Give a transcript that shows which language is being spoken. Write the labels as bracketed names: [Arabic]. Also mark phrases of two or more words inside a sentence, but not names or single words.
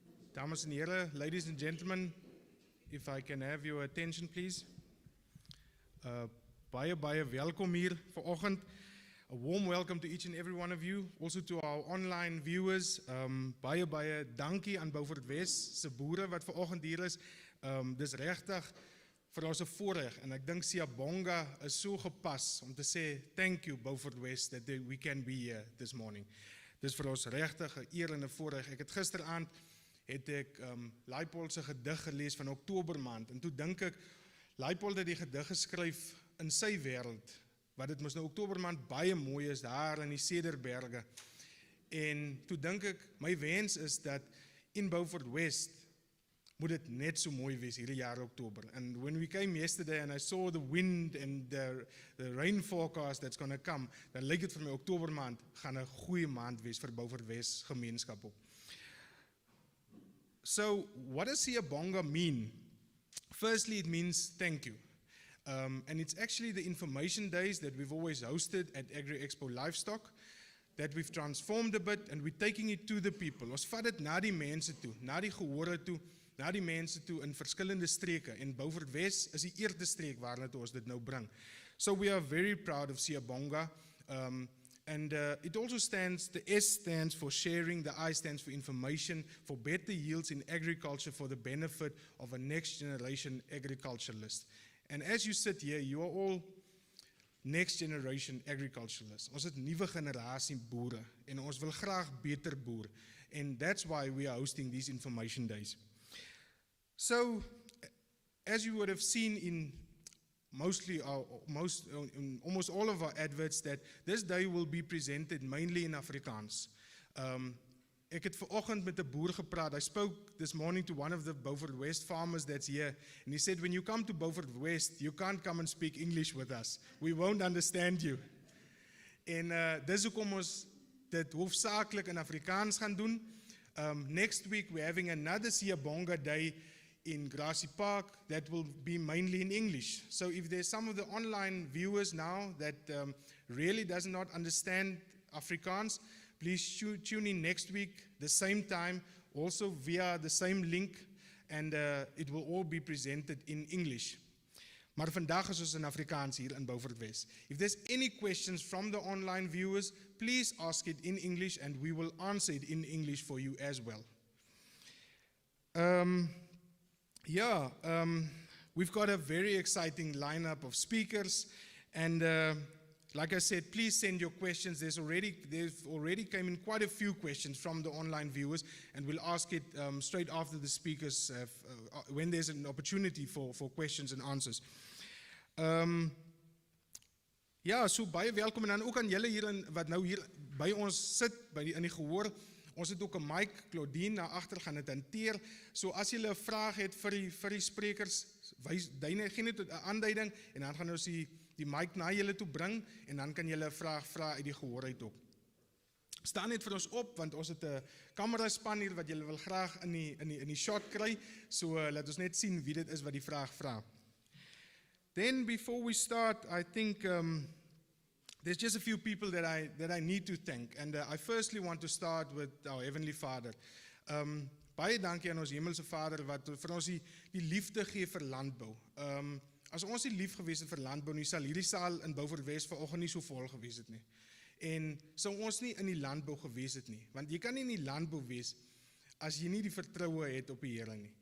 [Afrikaans] Dames en heren, [English] ladies and gentlemen, if I can have your attention, please. [Afrikaans] Baie welkom hier vanoggend. [English] A warm welcome to each and every one of you, also to our online viewers. [Afrikaans] Baie dankie aan Beaufort West se boere wat vanoggend hier is. Dis regtig vir ons 'n voorreg en ek dink SIYABONGA is so gepas om te sê [English] thank you Beaufort West that we can be here this morning. [Afrikaans] Dis vir ons regtig 'n eer en 'n voorreg. Ek het gisteraand het ek Leipold se gedig gelees van Oktobermaand en toe dink ek Leipold het die gedig geskryf in sy wêreld wat dit mos nou Oktobermaand baie mooi is daar in die Cederberge. En toe dink ek my wens is dat in Beaufort West moet dit net so mooi wees hierdie jaar Oktober. [English] And when we came yesterday and I saw the wind and the rain forecast that's going to come, [Afrikaans] dan lyk dit vir my Oktobermaand gaan 'n goeie maand wees vir Beaufort West gemeenskap ook. [English] So, what does SIYABONGA mean? Firstly, it means thank you. And it's actually the information days that we've always hosted at Agri-Expo Livestock that we've transformed a bit and we're taking it to the people. [Afrikaans] Ons vat dit na die mense toe, na die gehore toe, na die mense toe in verskillende streke. En Beaufort West is die eerste streek waarna toe ons dit nou bring. [English] So we are very proud of SIYABONGA. And it also stands, the S stands for sharing, the I stands for information, for better yields in agriculture for the benefit of a next generation agriculturalist. And as you sit here, you are all next generation agriculturalists. [Afrikaans] Ons het nuwe generasie boere en ons wil graag beter boer. [English] And that's why we are hosting these information days. So, as you would have seen in almost all of our adverts, that this day will be presented mainly in Afrikaans. [Afrikaans] Ek het vanoggend met 'n boer gepraat. [English] I spoke this morning to one of the Beaufort West farmers that's here, and he said, when you come to Beaufort West, you can't come and speak English with us. We won't understand you. [Afrikaans] En dis hoekom ons dit hoofsaaklik in Afrikaans gaan doen. [English] Next week we're having another SIYABONGA day in Grassy Park that will be mainly in English. So if there's some of the online viewers now that really does not understand Afrikaans, please tune in next week, the same time, also via the same link, and it will all be presented in English. [Afrikaans] Maar vandag is ons in Afrikaans hier in Beaufort West. [English] If there's any questions from the online viewers, please ask it in English and we will answer it in English for you as well. We've got a very exciting lineup of speakers, and like I said, please send your questions. There's already came in quite a few questions from the online viewers, and we'll ask it straight after the speakers when there's an opportunity for questions and answers. [Afrikaans] So baie welkom, en dan ook aan julle hier wat nou hier by ons sit in die gehoor. Ons het ook 'n mic, Claudine na agter gaan dit hanteer. So as jy 'n vraag het vir die sprekers, gee net 'n aanduiding en dan gaan ons die mic na julle toe bring en dan kan julle 'n vraag vra uit die gehoor uit ook. Staan net vir ons op want ons het 'n kameraspan hier wat julle wil graag in die shot kry. So laat ons net sien wie dit is wat die vraag vra. [English] Then before we start, I think there's just a few people that I need to thank, and I firstly want to start with our Heavenly Father. [Afrikaans] Baie dankie aan ons hemelse Vader wat vir ons die liefde gee vir landbou. As ons nie lief gewees het vir landbou nie, sal hierdie saal in Beaufort West vanoggend nie so vol gewees het nie. En sou ons nie in die landbou gewees het nie, want jy kan nie in die landbou wees as jy nie die vertroue het op die Here nie.